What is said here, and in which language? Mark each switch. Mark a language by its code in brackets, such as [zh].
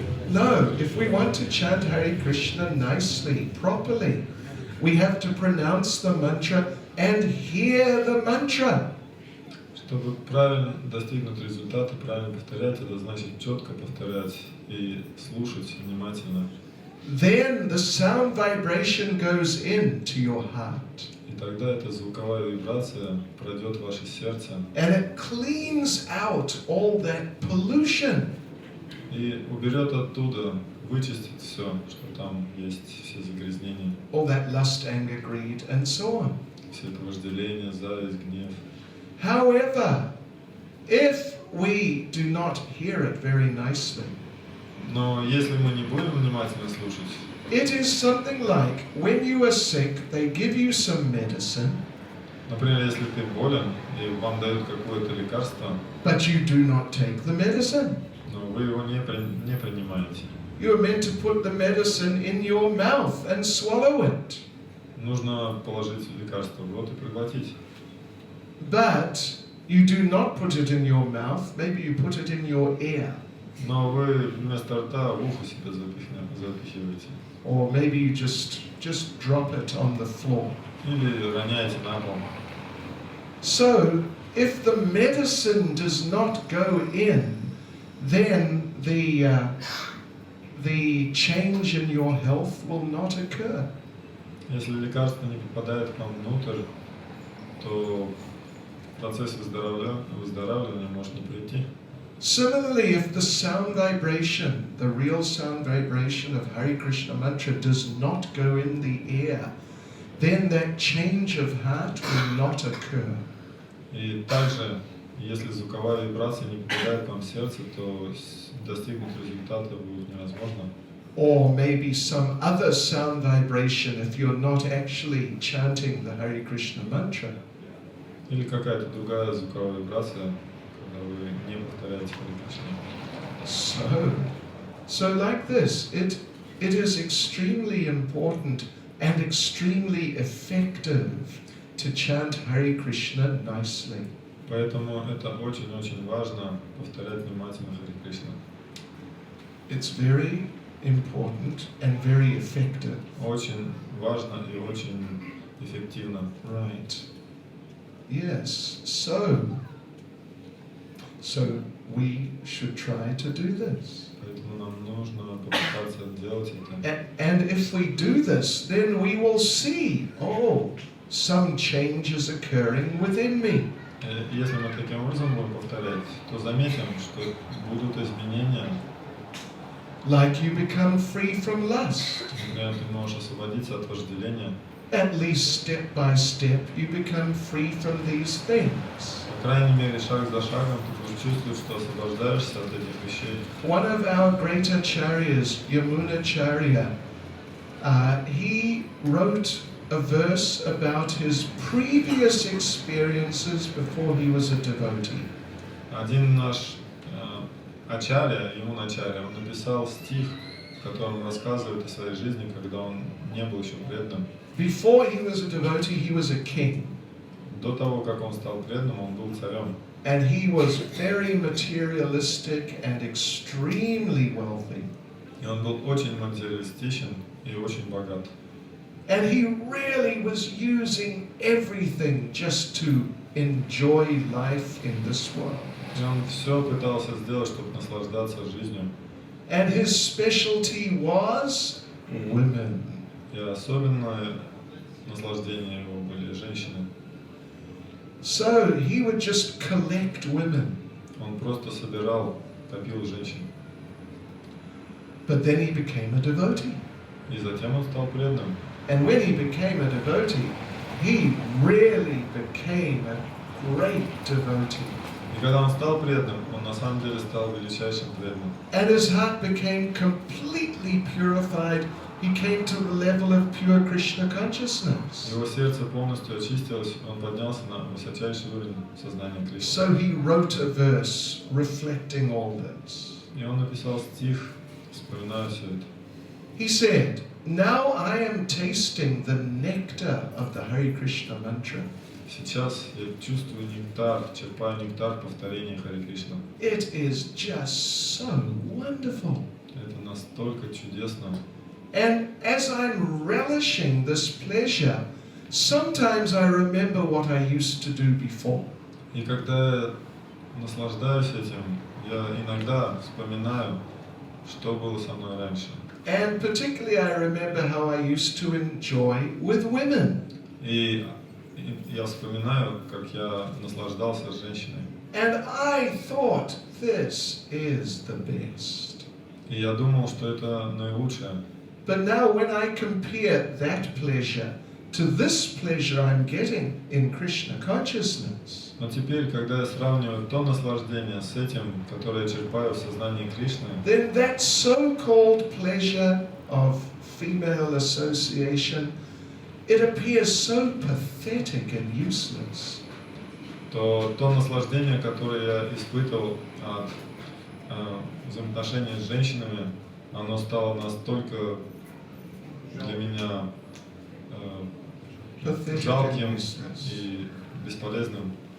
[en] No, if we want to chant Hare Krishna nicely, properly, we have to pronounce the mantra and hear the mantra. [ru] Чтобы правильно достигнуть результата, правильно повторять, это значит четко повторять и слушать внимательно. [en] Then the sound vibration goes into your heart. [ru] И тогда эта звуковая вибрация пройдет в ваше сердце. [en] And it cleans out all that pollution. [ru] И уберет оттуда, вычистит все, что там есть, все загрязнения. [en] All that lust, anger, greed, and so on. [ru] Все это вожделение, зависть, гнев. [en] However, if we do not hear it very nicely, [ru] Но если мы не будем внимательно слушать, [en] it is something like when you are sick, they give you some medicine, [ru] например, если ты болен и вам дают какое-то лекарство, [en] but you do not take the medicine. [ru] но вы его не принимаете. [en] You are meant to put the medicine in your mouth and swallow it. [ru] Нужно положить лекарство в рот и проглотить. [en] But you do not put it in your mouth, maybe you put it in your ear. [ru] Но вы вместо рта в ухо себе запихиваете. [en] Or maybe you just drop it on the floor. [ru] Или роняете на пол. [en] So, if the medicine does not go in, then the change in your health will not occur. [ru] Если лекарство не попадает к вам внутрь, то процесс выздоравливания может не прийти. [en] Similarly, if the sound vibration, the real sound vibration of Hare Krishna mantra does not go in the ear, then that change of heart will not occur. [ru] И также, если звуковая вибрация не попадает к вам в сердце, то достигнуть результата будет невозможно. [en] Or maybe some other sound vibration if you're not actually chanting the Hare Krishna mantra. [ru] Или какая-то другая звуковая вибрация, когда вы не повторяете Харе Кришна. [en] So like this, it is extremely important and extremely effective to chant Hare Krishna nicely. [ru] Поэтому это очень-очень важно повторять внимательно Харе Кришна. [en] It's very important and very effective. [ru] Очень важно и очень эффективно. [en] Right. Yes. So we should try to do this. [ru] Поэтому нам нужно попытаться делать это. [en] And if we do this, then we will see, some change is occurring within me. [ru] Если мы таким образом будем повторять, то заметим, что будут изменения. [en] Like you become free from lust. [ru] Например, ты можешь освободиться от вожделения. [en] At least step by step you become free from these things. [ru] По крайней мере, шаг за шагом ты будешь чувствовать, что освобождаешься от этих вещей. [en] One of our great acharyas, Yamunacharya, he wrote a verse about his previous experiences before he was a devotee. [ru] Один наш ачарья, Ямуначарья, он написал стих, в котором рассказывает о своей жизни, когда он не был еще преданным. [en] Before he was a devotee, he was a king. [ru] До того, как он стал преданным, он был царем. [en] And he was very materialistic and extremely wealthy. [ru] И он был очень материалистичен и очень богат. [en] And he really was using everything just to enjoy life in this world. [ru] И он все пытался сделать, чтобы наслаждаться жизнью. [en] And his specialty was women. [ru] И особенное наслаждение его были женщины. [en] So he would just collect women. [ru] Он просто собирал, копил женщин. [en] But then he became a devotee. [ru] И затем он стал преданным. [en] And when he became a devotee, he really became a great devotee. [ru] И когда он стал преданным, он на самом деле стал величайшим преданным. [en] And his heart became completely purified. He came to the level of pure Krishna consciousness. [ru] Его сердце полностью очистилось, он поднялся на высочайший уровень сознания Кришны. [en] So he wrote a verse reflecting all this. [ru] И он написал стих, вспоминая все это. [en] He said, "Now I am tasting the nectar of the Hare Krishna mantra. [ru] Сейчас я чувствую нектар, черпаю нектар повторения Харе Кришна. [en] It is just so wonderful." [ru] Это настолько чудесно. [en] And as I'm relishing this pleasure, sometimes I remember what I used to do before. [ru] И когда я наслаждаюсь этим, я иногда вспоминаю, что было со мной раньше. [en] And particularly I remember how I used to enjoy with women. [ru] И я вспоминаю, как я наслаждался с женщиной. [en] And I thought, this is the best. [ru] И я думал, что это наилучшее. [en] But now when I compare that pleasure to this pleasure I'm getting in Krishna consciousness, [ru] Но теперь, когда я сравниваю то наслаждение с этим, которое я черпаю в сознании Кришны, [en] then that so-called pleasure of female association, it appears so pathetic and useless. [ru] то наслаждение, которое я испытывал от взаимоотношений с женщинами, оно стало настолько для меня жалким и бесполезным.